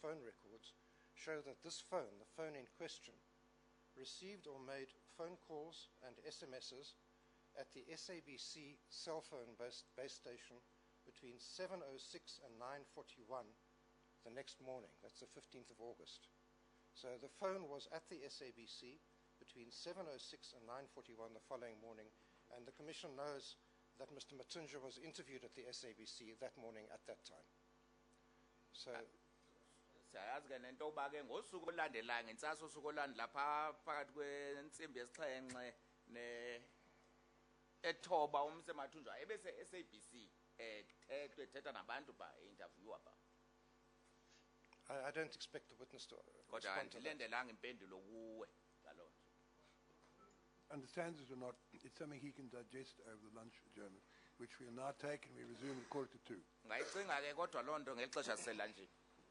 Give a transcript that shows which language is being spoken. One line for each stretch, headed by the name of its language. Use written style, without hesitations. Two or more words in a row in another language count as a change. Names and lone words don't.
English: Matunjwa's phone records show that this phone, the phone in question, received or made phone calls and SMSs at the SABC cell phone base station between 7:06 and 9:41 the next morning. That's the 15th of August. So the phone was at the SABC between 7:06 and 9:41 the following morning, and the Commission knows that Mr. Matunja was interviewed at the SABC that morning at that time. So
Xhosa: siyayazi ke nento yoba ke ngosuku olulandelayo ngentsasa usuku olulandela phaa phakathi kwentsimbi yesixhenxe ethoba umsemathunjwa ebese SABC ethetha nabantu ba interviewer ba
English: I don't expect the witness to
Xhosa: kodwa
English: respond to that.
Xhosa: andilendelanga impendulo kuwe ngaloo nto.
English: Understands it or not, it's something he can digest over the lunch adjournment, which we'll now take and we resume at 1:45.
Xhosa: Ngayicinga ke kodwa loo nto ngeli xesha siselunchini.